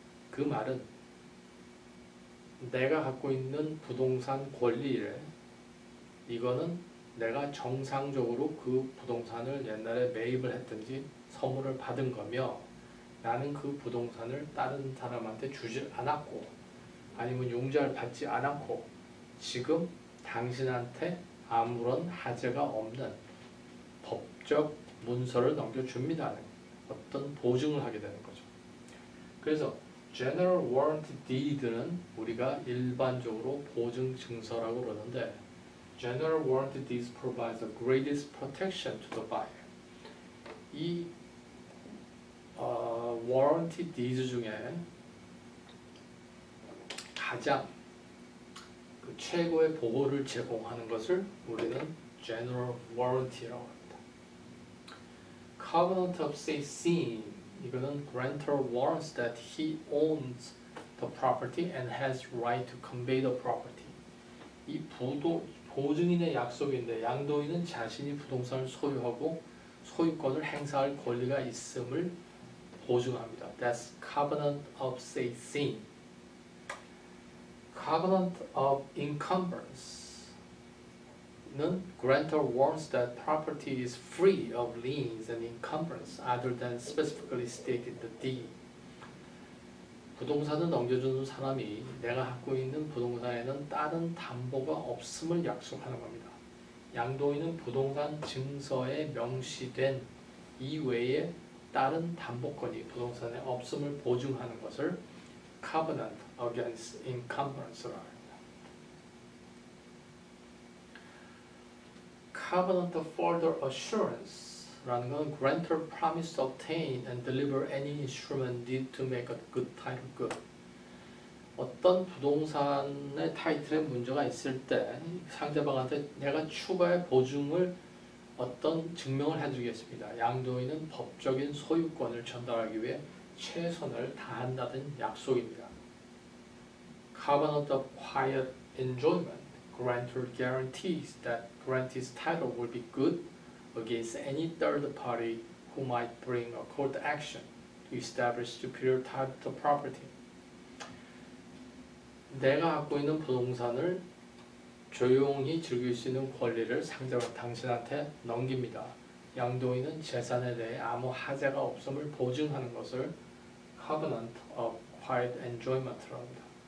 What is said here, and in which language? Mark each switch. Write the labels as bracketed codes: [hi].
[ko] 그 말은 내가 갖고 있는 부동산 권리를 이거는 내가 정상적으로 그 부동산을 옛날에 매입을 했든지 선물을 받은 거며 나는 그 부동산을 다른 사람한테 주지 않았고 아니면 용자를 받지 않았고 지금 당신한테 아무런 하자가 없는 법적 문서를 넘겨줍니다는 어떤 보증을 하게 되는 거죠. [en] 그래서 General Warranty Deed는 [ko] 우리가 일반적으로 보증 증서라고 그러는데 [en] General Warranty Deeds provides the greatest protection to the buyer. [ko] 이 Warranty Deeds 중에 가장 그 최고의 보호를 제공하는 것을 우리는 General Warranty라고 합니다. [en] Covenant of Say [ko] 이거는 [en] grantor warrants that he owns the property and has right to convey the property. [ko] 이 보증인의 약속인데 양도인은 자신이 부동산을 소유하고 소유권을 행사할 권리가 있음을 보증합니다. [en] That's covenant of say. Covenant of encumbrance 는 grantor warrants that property is free of liens and encumbrance other than specifically stated in the deed. [ko] 부동산을 넘겨주는 사람이 내가 갖고 있는 부동산에는 다른 담보가 없음을 약속하는 겁니다. 양도인은 부동산 증서에 명시된 이외에 다른 담보권이 부동산에 없음을 보증하는 것을 Covenant against encumbrance라고 합니다. [en] Covenant of further assurance라는 건 grantor promise to obtain and deliver any instrument needed to make a good title good. [ko] 어떤 부동산의 타이틀에 문제가 있을 때 상대방한테 내가 추가의 보증을 어떤 증명을 해주겠습니다. 양도인은 법적인 소유권을 전달하기 위해 최선을 다한다는 약속입니다. [en] Covenant of quiet enjoyment. Grantor guarantees that grantee's title will be good against any third party who might bring a court action to establish superior title to property. [ko] 내가 갖고 있는 부동산을 조용히 즐길 수 있는 권리를 상대방 당신한테 넘깁니다. 양도인은 재산에 대해 아무 하자가 없음을 보증하는 것을 Covenant of Quiet Enjoyment라고 합니다.